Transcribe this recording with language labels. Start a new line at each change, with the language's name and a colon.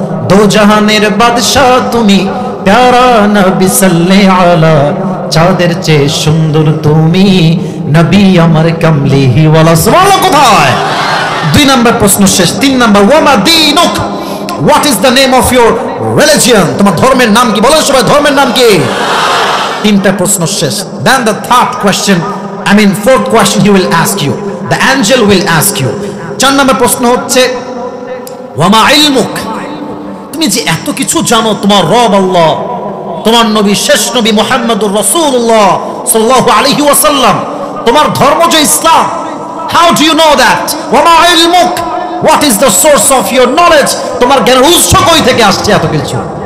Bangla: দো জাহানের বাদশা তুমি প্যারা নবী সাল্লাল্লাহু আলা। চাঁদের চেয়ে সুন্দর তুমি নবী আমার কামলিহি ওয়ালা সুবহানাল্লাহ। কোথায়? 2 নাম্বার প্রশ্ন শেষ।
English: 3 number,
Arabic: ওয়ামা দীনুক,
English: what is the name of your religion,
Bangla: তোমার ধর্মের নাম কি? বলেন সবাই, ধর্মের নাম কি? 3টা প্রশ্ন শেষ।
English: Then the third question, fourth question he will ask you, the angel will ask you.
Bangla: 4 নম্বর প্রশ্ন হচ্ছে
Arabic: ওয়ামা ইলমুক,
Bangla: তুমি যে এত কিছু জানো, তোমার রব আল্লাহ, তোমার নবী শেষ নবী মুহাম্মদুর রাসূলুল্লাহ সাল্লাল্লাহু আলাইহি ওয়াসাল্লাম, তোমার ধর্ম যে ইসলাম,
English: how do you know that?
Arabic: ওয়ামা ইলমুক,
English: what is the source of your knowledge,
Bangla: তোমার জ্ঞানের উৎস কই থেকে আসছে এত কিছু?